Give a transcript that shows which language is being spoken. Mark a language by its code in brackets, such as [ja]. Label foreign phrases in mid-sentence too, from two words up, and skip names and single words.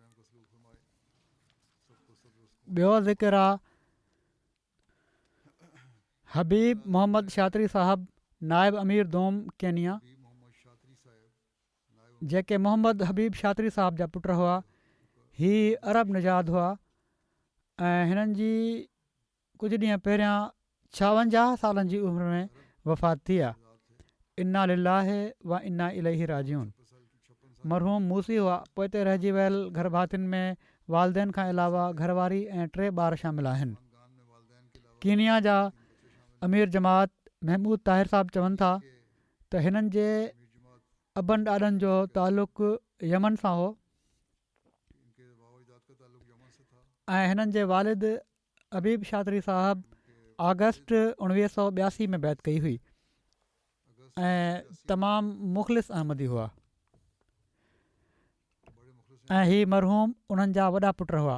[sd] ॿियो ज़िक्र आहे हबीब मोहम्मद शातिरी साहिबु, नाइब अमीर दोम केनिया। जेके मोहम्मद हबीब शातिरी साहिब जा पुट हुआ, ही अरब निजाद हुआ ऐं हिननि जी कुझु ॾींहं पहिरियां 56 सालनि जी उमिरि में वफ़ात थी आहे। [ar] إنا لله وإنا إليه راجعون. [sd] मरहूम मूसी हुआ, पोइ ते रहिजी वियल घर भातियुनि में वालदेन खां अलावा घरवारी ऐं 3 ॿार शामिल आहिनि। कीनिया जा अमीर जमात महमूद ताहिर साहिबु चवनि था त हिननि जे अबनि ॾाॾनि जो तालुक़ु यमन सां हो ऐं हिननि जे वालिद हबीब शातिरी साहिबु अगस्त 1982 में बैत कई हुई ऐं तमामु मुख़लिस अहमदी हुआ ऐं ही मरहूम उन्हनि जा वॾा पुट हुआ।